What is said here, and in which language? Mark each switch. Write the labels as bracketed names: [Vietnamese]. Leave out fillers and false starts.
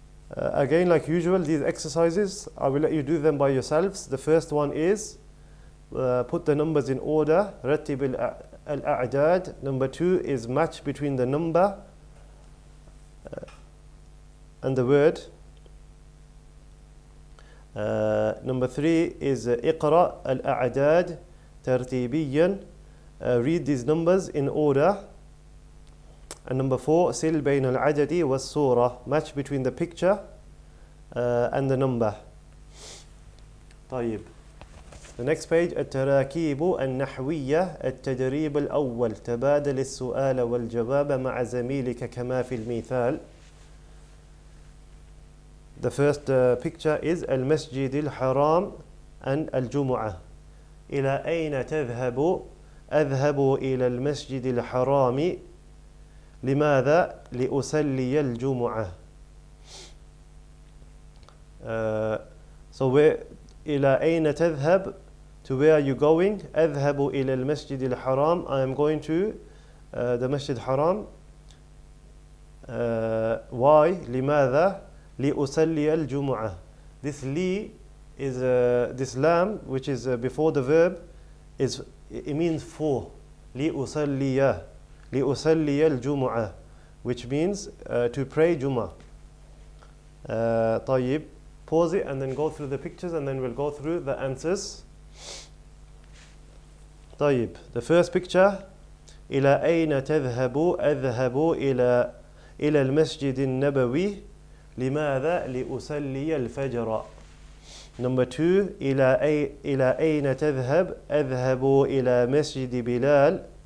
[English] Again, like usual, these exercises, I will let you do them by yourselves. The first one is put the numbers in order. [Arabic] رتب الأعداد. [English] Number 2 is match between the number and the word. Number 3 is [Arabic] اقرأ الأعداد ترتيبيا. [English] Read these numbers in order. And number 4, [Arabic] سل بين العدد والصورة. [English] Match between the picture and the number. طيب. The next page [Arabic] التراكيب النحوية. التدريب الأول تبادل السؤال والجواب مع زميلك كما في المثال. [English] The first picture is المسجد الحرام and الجمعة. [Arabic] إلى أين تذهب؟ أذهب إلى المسجد الحرام. لماذا؟ لأصلي الجمعة. [English] So where [Arabic] إلى أين تذهب? [English] To where are you going? [Arabic] أذهب إلى المسجد الحرام. [English] I am going to the Masjid Haram. Why? [Arabic] لماذا؟ لأصلي الجمعة. [English] This li is this lam, which is before the verb, it means for. [Arabic] لأصلي. لأصلي الجمعة, [English] which means to pray Jum'ah. طيب, pause it and then go through the pictures and then we'll go through the answers. [Arabic] طيب, [English] the first picture [Arabic] إلى أين تذهب؟ أذهب إلى المسجد النبوي. لماذا؟ لأصلي الفجر. [English] Number 2 [Arabic] إلى أين تذهب؟ أذهب إلى مسجد بلال.